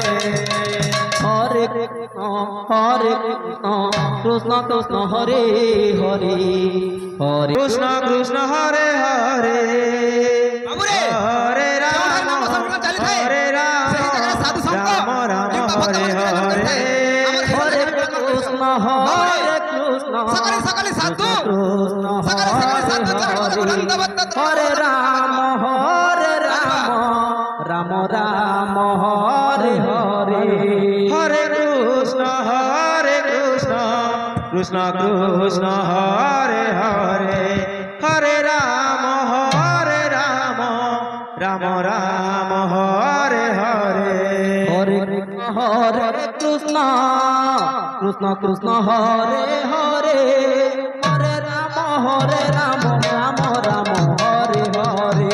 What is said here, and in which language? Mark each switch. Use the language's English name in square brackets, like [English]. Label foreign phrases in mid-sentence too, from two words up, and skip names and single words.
[Sanskrit] হরে কৃষ্ণ কৃষ্ণ হরে হরে হরে কৃষ্ণ কৃষ্ণ হরে হরে হরে রাম হরে রাম রাম রাম হরে হরে হরে কৃষ্ণ [Bangla] সকালে সকালে সাধু [Sanskrit] কৃষ্ণ [Bangla] সকালে সকালে সাধু [Sanskrit] হরে রাম রাম রাম হরে হরে হরে কৃষ্ণ কৃষ্ণ কৃষ্ণ হরে হরে হরে রাম রাম রাম হরে হরে হরে কৃষ্ণ কৃষ্ণ কৃষ্ণ হরে হরে হরে রাম রাম রাম হরে হরে